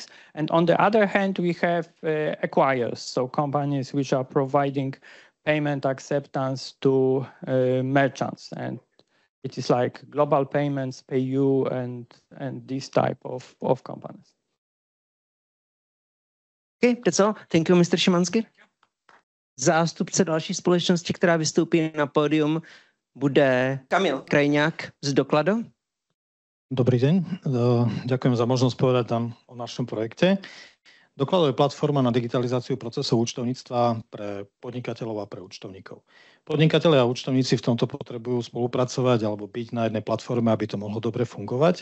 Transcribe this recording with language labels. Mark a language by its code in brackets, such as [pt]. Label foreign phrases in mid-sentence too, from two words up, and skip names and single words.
[en] And on the other hand, we have acquirers, so companies which are providing payment acceptance to merchants. And it is like Global Payments, PayU, and this type of companies. Okay, that's all. Thank you, Mr. Šimanský. [cs] Zástupce další společnosti, která vystoupí na pódium, bude Kamil Krajňák z Dokladu. [sk] Dobrý deň. Ďakujem za možnosť povedať tam o našom projekte. Doklad je platforma na digitalizáciu procesov účtovníctva pre podnikateľov a pre účtovníkov. Podnikatelia a účtovníci v tomto potrebujú spolupracovať alebo byť na jednej platforme, aby to mohlo dobre fungovať.